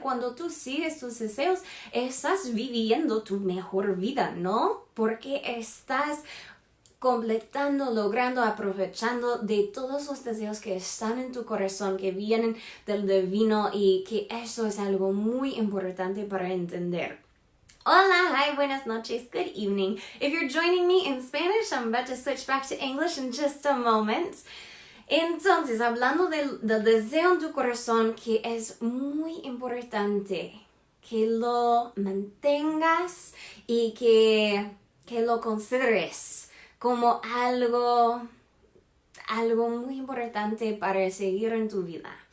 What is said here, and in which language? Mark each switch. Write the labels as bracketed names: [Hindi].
[Spanish] Cuando tú sigues tus deseos, estás viviendo tu mejor vida, ¿no? Porque estás completando, logrando, aprovechando de todos los deseos que están en tu corazón, que vienen del divino y que eso es algo muy importante para entender. Hola, [English] hi, [Spanish] buenas noches, [English] good evening. If you're joining me in Spanish, I'm about to switch back to English in just a moment. [Spanish] Entonces, hablando del deseo en tu corazón, que es muy importante que lo mantengas y que lo consideres como algo muy importante para seguir en tu vida.